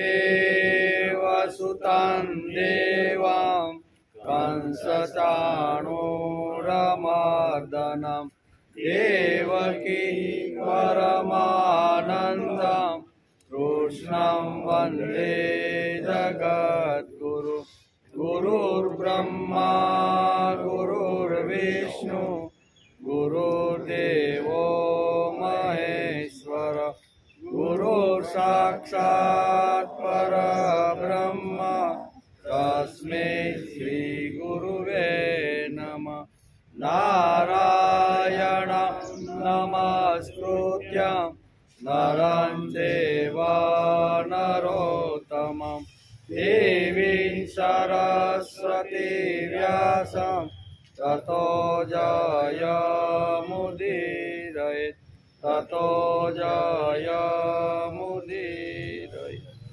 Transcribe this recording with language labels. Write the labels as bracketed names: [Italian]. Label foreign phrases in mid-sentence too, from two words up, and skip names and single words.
[Sanskrit] દેવસુતાન દેવાં કંસચાણૂરમર્દનમ દેવકી પરમાનંદમ કૃષ્ણં વંદે જગદ્ગુરુ ગુરુર્બ્રહ્મા ગુરુર્વિષ્ણુ गुरुर्देवो महेश्वर गुरुर्साक्षात् परब्रह्म तस्मै श्रीगुरुवे नमः नारायण नमस्कृत्य नरं चैव नरोत्तमं देवीं सरस्वती व्यासं ततो जयमुदीरयेत् ततो जयमुदीरयेत्।